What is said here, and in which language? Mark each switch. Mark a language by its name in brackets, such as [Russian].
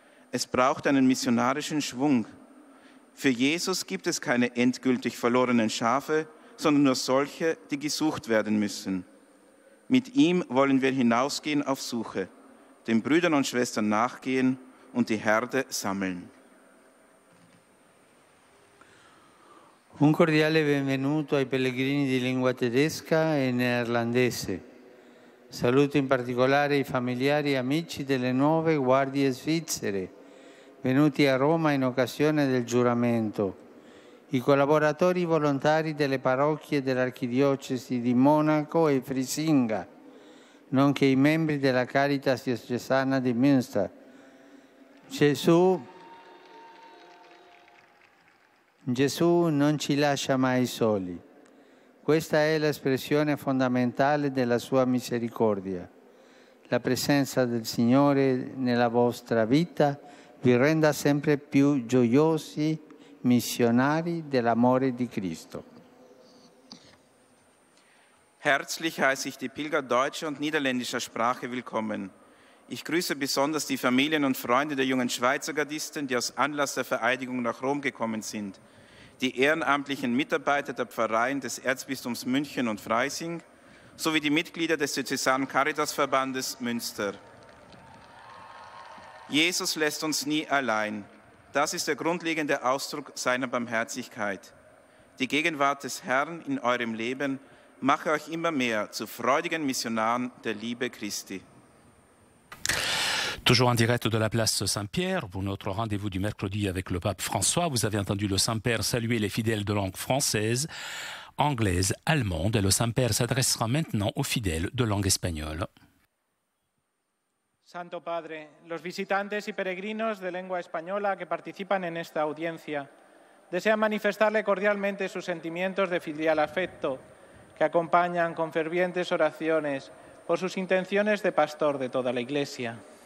[German] Es braucht einen missionarischen Schwung. Für Jesus gibt es keine endgültig verlorenen Schafe, sondern nur solche, die gesucht werden müssen. Mit ihm wollen wir hinausgehen auf Suche, den Brüdern und Schwestern nachgehen und die Herde sammeln. [Italian] Un cordiale benvenuto ai pellegrini di lingua tedesca e neerlandese. Saluto in particolare i familiari e amici delle nuove guardie svizzere, venuti a Roma in occasione del giuramento, i collaboratori volontari delle parrocchie dell'Archidiocesi di Monaco e Frisinga, nonché i membri della Caritas diocesana di Münster. Gesù non ci lascia mai soli. Questa è l'espressione fondamentale della sua misericordia. La presenza del Signore nella vostra vita vi renda sempre più gioiosi missionari dell'amore di Cristo. [German] Herzlich heiße ich die Pilger deutscher und niederländischer Sprache willkommen. Ich grüße besonders die Familien und Freunde der jungen Schweizer Gardisten, die aus Anlass der Vereidigung nach Rom gekommen sind, die ehrenamtlichen Mitarbeiter der Pfarreien des Erzbistums München und Freising sowie die Mitglieder des Diözesanen Caritasverbandes Münster. Jesus lässt uns nie allein. Das ist der grundlegende Ausdruck seiner Barmherzigkeit. Die Gegenwart des Herrn in eurem Leben mache euch immer mehr zu freudigen Missionaren der Liebe Christi. [French] Toujours en direct de la place Saint-Pierre, pour notre rendez-vous du mercredi avec le pape François, vous avez entendu le Saint-Père saluer les fidèles de langue française, anglaise, allemande, et le Saint-Père s'adressera maintenant aux fidèles de langue espagnole. [Spanish] Santo Padre, los visitantes y peregrinos de lengua española que participan en esta audiencia desean manifestarle cordialmente sus sentimientos de filial afecto, que acompañan con fervientes oraciones por sus intenciones de pastor de toda la Iglesia.